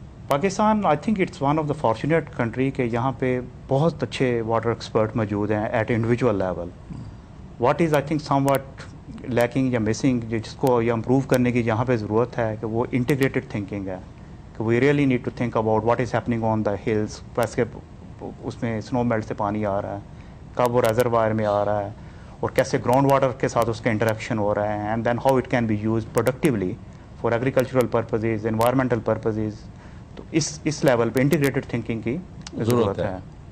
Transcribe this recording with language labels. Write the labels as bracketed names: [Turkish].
[English] Pakistan I think it's one of the fortunate country [Hindi] के यहाँ पे बहुत अच्छे [English] water expert [Hindi] मौजूद हैं [English] At individual level. What is I think somewhat lacking [Hindi] या मिसिंग, जिसको या इम्प्रूव करने की यहाँ पे ज़रूरत है कि वो [English] integrated thinking [Hindi] है. [English] We really need to think about what is happening on the hills. [Hindi] कैसे उसमें स्नो मेल्ट से पानी आ रहा है, कब वो रेजरवायर में आ रहा है, और कैसे ग्राउंड वाटर के साथ उसका इंटरेक्शन हो रहा है, [English] And then how it can be use productively for agricultural purposes, environmental purposes. [Hindi] तो इस लेवल पे इंटीग्रेटेड थिंकिंग की ज़रूरत है.